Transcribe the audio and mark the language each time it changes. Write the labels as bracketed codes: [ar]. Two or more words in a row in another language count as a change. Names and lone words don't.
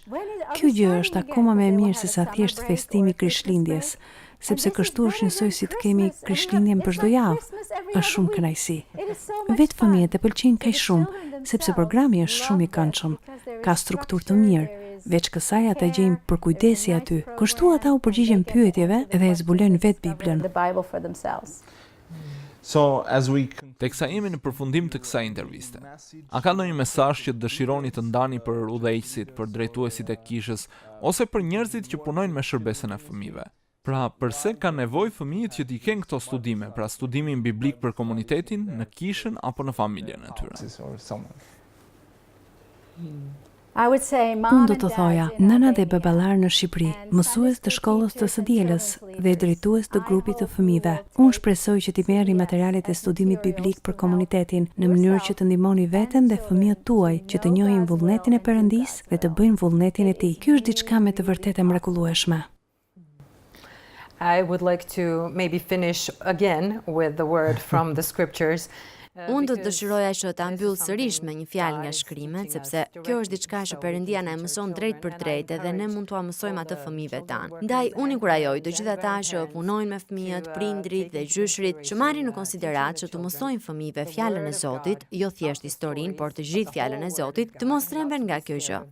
[sq] Kjo gjë është akoma më e mirë se sa thjesht festimi i krishtlindjes, sepse kështu është njësoj si të kemi krishtlindjen për çdo javë. Është shumë kënaqësi. Vetë fëmijët e pëlqejnë kaq shumë, sepse programi është shumë i këndshëm. Ka strukturë të mirë. Veç kësaj ata gjejnë përkujdesi aty. Kështu ata u përgjigjen pyetjeve dhe e zbulojnë vetë Biblën. [en] the Bible for themselves. So, as we [sq] Teksa jemi në përfundim të kësaj interviste, a ka ndonjë mesazh që dëshironi të ndani për udhëheqësit, për drejtuesit e kishës, ose për njerëzit që punojnë me shërbesën e fëmijëve? Pra, përse ka nevojë fëmijët që t'i kenë këto studime, pra studimin biblik për komunitetin, në kishën apo në familjen e tyre? [en] or someone. I would say [sq] Unë [en] mom [sq] do [en] and [sq] të [en] dad [sq] thoja, nëna dhe baballar në Shqipëri, mësues të shkollës të së dielës dhe drejtues të grupit të fëmijëve. Unë shpresoj që t'i merrni materialet e studimit biblik për komunitetin në mënyrë që të ndihmoni veten dhe fëmijët tuaj që të njohin vullnetin e Perëndisë dhe të bëjnë vullnetin e tij. Ky është diçka me të vërtetë mrekullueshme. [en] I would like to maybe finish again with the word from the scriptures. [sq] Unë do të dëshiroja që ta mbyll sërish me një fjalë nga shkrimet, sepse kjo është diçka që Perëndia na e mëson drejt për drejt dhe ne mund t'ua mësojmë atë fëmijëve tanë. Ndaj unë inkurajoj të gjithë ata që punojnë me fëmijët, prindrit dhe gjyshrit që marrin në konsiderat që të mësojnë fëmijëve fjalën e Zotit, jo thjesht historinë, por të gjithë fjalën e Zotit, të mos tremben nga kjo gjë.